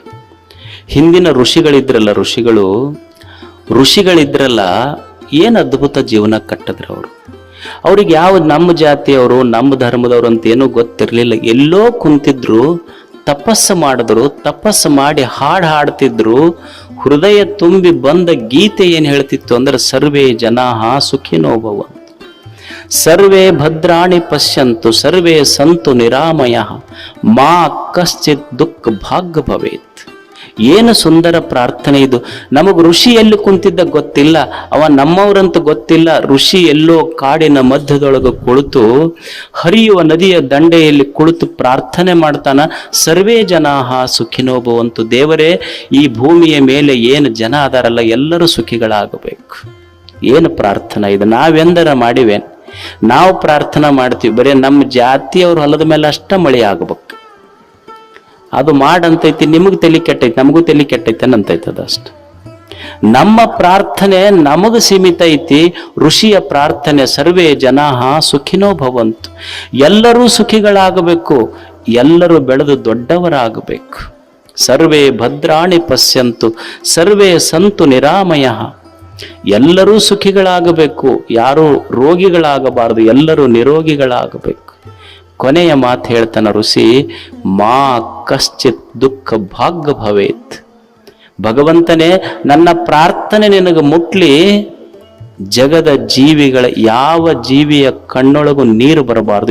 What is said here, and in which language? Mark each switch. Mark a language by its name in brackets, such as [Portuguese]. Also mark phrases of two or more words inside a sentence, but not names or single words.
[Kannada] ಹಿಂದಿನ ಋಷಿಗಳಿದ್ರಲ್ಲ, ಏನು ಅದ್ಭುತ ಜೀವನ ಕಟ್ಟಿದ್ರು ಅವರು. ಅವ್ರಿಗೆ ಯಾವ ನಮ್ಮ ಜಾತಿಯವರು, ನಮ್ಮ ಧರ್ಮದವರು ಅಂತ ಏನೂ ಗೊತ್ತಿರಲಿಲ್ಲ. ಎಲ್ಲೋ ಕುಂತಿದ್ರು, ತಪಸ್ಸು ಮಾಡಿದ್ರು, ತಪಸ್ಸು ಮಾಡಿ ಹಾಡ್ತಿದ್ರು. ಹೃದಯ ತುಂಬಿ ಬಂದ ಗೀತೆ ಏನ್ ಹೇಳ್ತಿತ್ತು ಅಂದ್ರೆ, [Sanskrit] ಸರ್ವೇ ಜನಾಃ ಸುಖಿನೋ ಭವಂತು, ಸರ್ವೇ ಭದ್ರಾಣಿ ಪಶ್ಯಂತು, ಸರ್ವೇ ಸಂತು ನಿರಾಮಯಃ, ಮಾ ಕಶ್ಚಿತ್ ದುಃಖ ಭಾಗ್ಯ ಭವೇತ್. [Kannada] ಏನು ಸುಂದರ ಪ್ರಾರ್ಥನೆ ಇದು. ನಮಗ್ ಋಷಿ ಎಲ್ಲಿ ಕುಂತಿದ್ದ ಗೊತ್ತಿಲ್ಲ, ಅವ ನಮ್ಮವ್ರಂತ ಗೊತ್ತಿಲ್ಲ. ಋಷಿ ಎಲ್ಲೋ ಕಾಡಿನ ಮಧ್ಯದೊಳಗೆ ಕುಳಿತು, ಹರಿಯುವ ನದಿಯ ದಂಡೆಯಲ್ಲಿ ಕುಳಿತು ಪ್ರಾರ್ಥನೆ ಮಾಡ್ತಾನ, [Sanskrit] ಸರ್ವೇ ಜನಾಃ ಸುಖಿನೋ ಭವಂತು. [Kannada] ದೇವರೇ, ಈ ಭೂಮಿಯ ಮೇಲೆ ಏನು ಜನ ಅದಾರಲ್ಲ ಎಲ್ಲರೂ ಸುಖಿಗಳಾಗಬೇಕು. ಏನು ಪ್ರಾರ್ಥನಾ ಇದು? ನಾವೆಂದರ ಮಾಡಿವೆ? ನಾವು ಪ್ರಾರ್ಥನಾ ಮಾಡ್ತೀವಿ, ಬರೀ ನಮ್ಮ ಜಾತಿಯವ್ರ ಹೊಲದ ಮೇಲೆ ಅಷ್ಟ ಮಳೆ ಆಗಬೇಕು. ಅದು ಮಾಡಂತೈತಿ, ನಿಮಗೆ ತಲೆ ಕೆಟ್ಟೈತಿ, ನಮಗೂ ತಲೆ ಕೆಟ್ಟೈತೆ ಅಂತೈತೆ. ಅದಷ್ಟು ನಮ್ಮ ಪ್ರಾರ್ಥನೆ ನಮಗ ಸೀಮಿತ ಐತಿ. ಋಷಿಯ ಪ್ರಾರ್ಥನೆ [Sanskrit] ಸರ್ವೇ ಜನಾಃ ಸುಖಿನೋ ಭವಂತು, [Kannada] ಎಲ್ಲರೂ ಸುಖಿಗಳಾಗಬೇಕು, ಎಲ್ಲರೂ ಬೆಳೆದು ದೊಡ್ಡವರಾಗಬೇಕು. [Sanskrit] ಸರ್ವೇ ಭದ್ರಾಣಿ ಪಶ್ಯಂತು, ಸರ್ವೇ ಸಂತು ನಿರಾಮಯಃ, [Kannada] ಎಲ್ಲರೂ ಸುಖಿಗಳಾಗಬೇಕು, ಯಾರೂ ರೋಗಿಗಳಾಗಬಾರದು, ಎಲ್ಲರೂ ನಿರೋಗಿಗಳಾಗಬೇಕು. ಕೊನೆಯ ಮಾತು ಹೇಳ್ತಾನ ಋಷಿ, [Sanskrit] ಮಾ ಕಶ್ಚಿತ್ ದುಃಖ ಭಾಗ್ಯ ಭವೇತ್. [Kannada] ಭಗವಂತನೇ, ನನ್ನ ಪ್ರಾರ್ಥನೆ ನಿನಗೆ ಮುಟ್ಲಿ, ಜಗದ ಜೀವಿಗಳ ಯಾವ ಜೀವಿಯ ಕಣ್ಣೊಳಗೂ ನೀರು ಬರಬಾರದು.